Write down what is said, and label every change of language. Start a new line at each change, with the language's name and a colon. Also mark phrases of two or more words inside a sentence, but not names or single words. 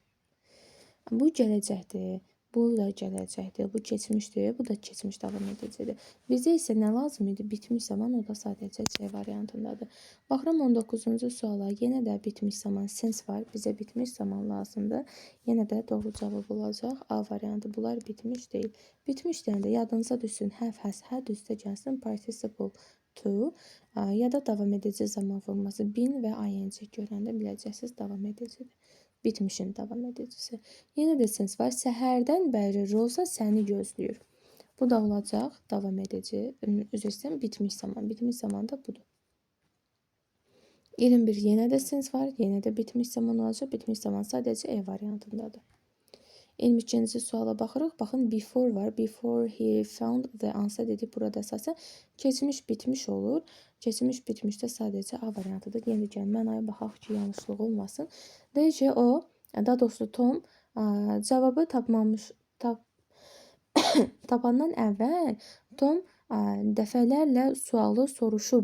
Azerbaijani: Bu gələcəkdir, bu da gələcəkdir, bu keçmişdir, bu da keçmiş davam edəcəkdir. Bizə isə nə lazım idi? Bitmiş zaman, o da sadəcə C variantındadır. Baxıram 19-cu suala, yenə də bitmiş zaman since var, bizə bitmiş zaman lazımdır. Yenə də doğru cavab olacaq A variantı. Bunlar bitmiş deyil. Bitmiş deyəndə yadınıza düşsün,
English: have, has, had
Azerbaijani: üstə gəlsin,
English: participle to,
Azerbaijani: ya da davam edici zaman forması been və ing görəndə biləcəksiniz, davam edicidir. Bitmişin davam edicisi. Yenə də since var. Səhərdən bəri Roza səni gözləyir. Bu da olacaq davam edici. Üzr istəyirəm, bitmiş zaman. Bitmiş zaman da budur. 21 yenə də since var. Yenə də bitmiş zaman olacaq. Bitmiş zaman sadəcə E variantındadır. 22-ci suala baxırıq. Baxın, before var.
English: Before he found the answer dedik.
Azerbaijani: Burada əsasən keçmiş bitmiş olur. Keçmiş bitmişdə sadəcə A variantıdır. Yenə də gəlin mənaya baxaq ki, yanlışlıq olmasın. Deyir ki, o, daha doğrusu Tom cavabı tapandan əvvəl Tom dəfələrlə sualı soruşub.